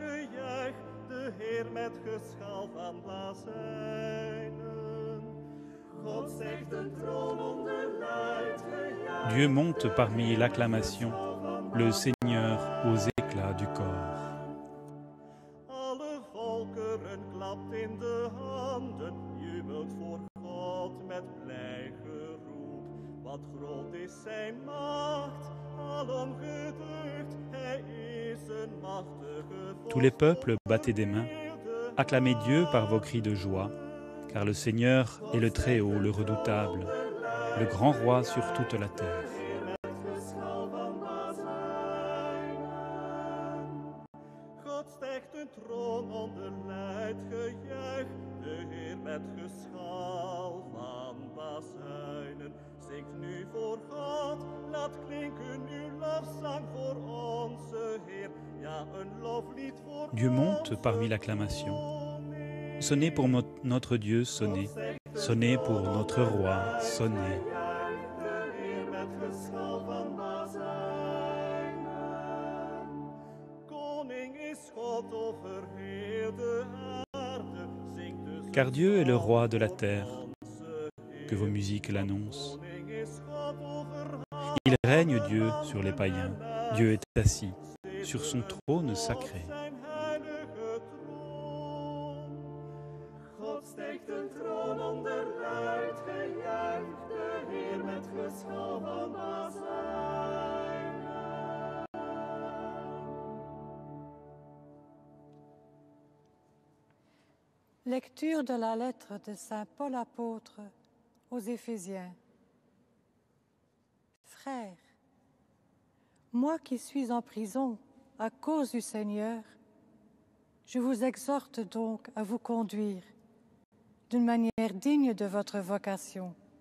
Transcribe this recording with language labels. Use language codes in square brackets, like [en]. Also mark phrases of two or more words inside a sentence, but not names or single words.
[nl] lijdgejuich, de Heer met geschal van bazijnen. [fr] Dieu monte parmi l'acclamation, le Seigneur aux éclats du corps. [nl] Alle volkeren klapt in de handen, jubelt voor God met blij geroep. Wat groot is zijn macht, alom geducht, hij is een machtige [fr] Tous les peuples, battez des mains, acclamez Dieu par vos cris de joie, car le Seigneur est le Très-Haut, le redoutable, le grand roi sur toute la terre. [nl] God stijgt een troon onder luid gejuich, de Heer met geschal van bazuinen. Zingt nu voor God, laat klinken uw lofzang voor onze Heer. Ja, een loflied voor [fr] Dieu monte parmi l'acclamation. Sonnez pour notre Dieu, sonnez. Sonnez pour notre roi, sonnez. Car Dieu est le roi de la terre, que vos musiques l'annoncent. Il règne Dieu sur les païens, Dieu est assis sur son trône sacré. [nl] God steekt een troon onder luid gejuich, de Heer met geschal van bazuinen. [fr] Lecture de la lettre de Saint Paul apôtre aux Éphésiens. Frères, moi qui suis en prison à cause du Seigneur, je vous exhorte donc à vous conduire d'une manière digne de votre vocation.